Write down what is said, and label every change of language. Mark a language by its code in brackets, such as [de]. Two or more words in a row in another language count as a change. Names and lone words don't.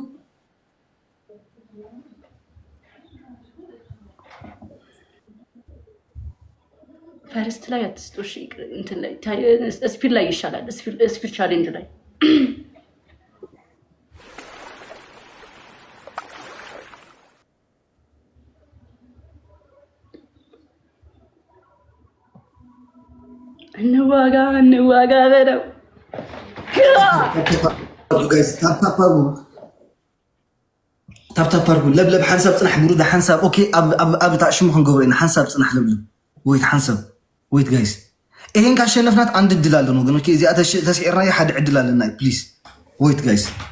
[am] ፈርስት ላይ አትስጡ እሺ እንትን ላይ ስፒድ ላይ ይሻላል [en] speed challenge [am] ላይ እንዋጋ በለው [en] guys tap [ti] አርጉ ለብለብ ሐንሳብ ጽናሕ ብሩዳ ሐንሳብ ኦኬ ኣብ ታሽሙ ክንገብሮ ኢና ሐንሳብ ጽናሕ ለብለብ ወይት ሐንሳብ [en] wait guys [am] ይሄን ካሸነፍናት አንድ እድል አለን ወገኖች [ti] እዚያ ተስዒርና ሓደ ዕድል አለና [en] please wait guys